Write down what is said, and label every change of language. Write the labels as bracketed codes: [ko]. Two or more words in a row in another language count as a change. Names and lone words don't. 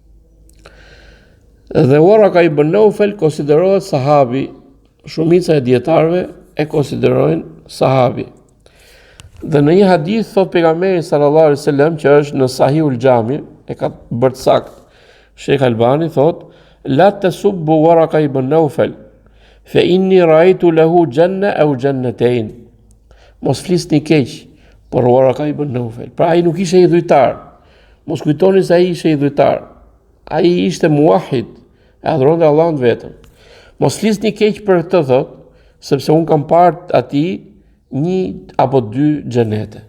[sq] Dhe Waraka ibn Naufel konsiderohet sahabi, shumica e dietarëve e konsiderojnë sahabi. Dhe në një hadith thot pejgamberi [ar] صلى الله عليه وسلم, [sq] që është në Sahihul Xhami, e ka bërë sakt Sheikh Albani, thot, [ar] لا تسبوا ورقة بن نوفل فإني رأيت له جنة أو جنتين. [sq] Mos flisni keq për Waraka ibn Naufel. Pra ai nuk ishte idhujtar. Mos kujtoni se ai ishte idhujtar. Ai ishte muahid, e adhuronte Allahun vetëm. Mos flisni keq për këtë, thot, sepse un kam parë atij 1 apo 2 xhenete.